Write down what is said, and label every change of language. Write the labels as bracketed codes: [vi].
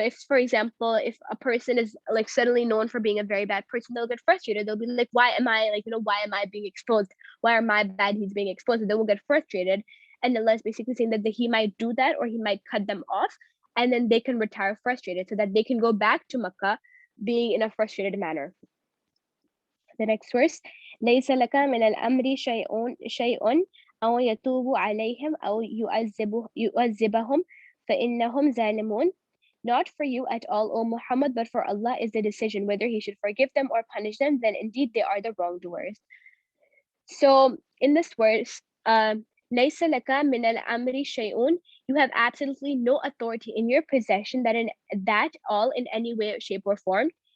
[en] So if, for example, if a person is like suddenly known for being a very bad person, they'll get frustrated. They'll be like, why am I being exposed? Why are my bad deeds being exposed? And they will get frustrated. And Allah is basically saying that he might do that, or he might cut them off, and then they can retire frustrated so that they can go back to Makkah being in a frustrated manner. [ar] The next verse, ليس لك من الأمر شيء أو يتوب عليهم أو يعذبهم فإنهم ظالمون. [en] Not for you at all, O Muhammad, but for Allah is the decision whether he should forgive them or punish them, then indeed they are the wrongdoers. So in this verse, [ar] ليس لك من الأمر شيء, [en] you have absolutely no authority in your possession that all in any way, shape, or form.